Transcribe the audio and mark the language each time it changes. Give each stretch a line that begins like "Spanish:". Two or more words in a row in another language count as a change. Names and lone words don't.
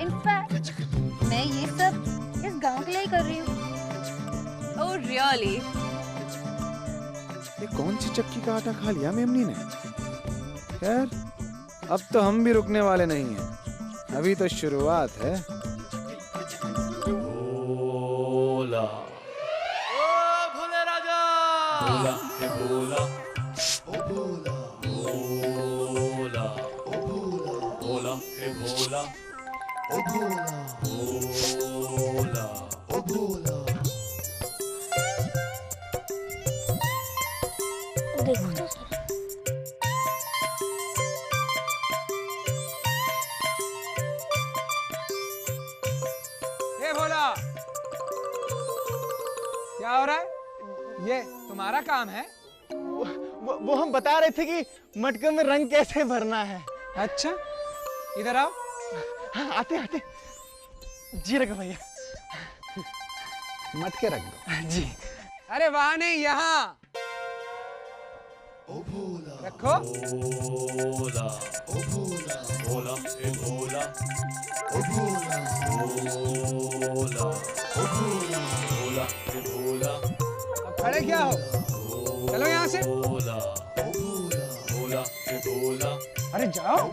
Hindi: इनफैक्ट मैं ये सब इस गांव के लिए ही कर रही हूँ।
English: Oh really?
Hindi: ये कौन सी चक्की का आटा खा लिया मेमनी ने? खैर, अब तो हम भी रुकने वाले नहीं हैं, अभी तो शुरुआत है। भोला भोला हे भोला ओ भोला भोला ओ भोला भोला हे भोला ओ भोला भोला ओ भोला। देखो तो सर, ए भोला, क्या हो रहा है? ये तुम्हारा काम है? वो हम बता रहे थे कि मटके में रंग कैसे भरना है। अच्छा, इधर आओ। हाँ, आते आते। जी रखो भैया। मटके रख दो। जी। अरे वहां नहीं, यहाँ ओ भोला रखो। भोला ओ भोला भोला हे भोला ओ भोला भोला ओ भोला भोला हे भोला। अब खड़े क्या हो? चलो यहाँ से। भोला ओ भोला भोला हे भोला। अरे जाओ।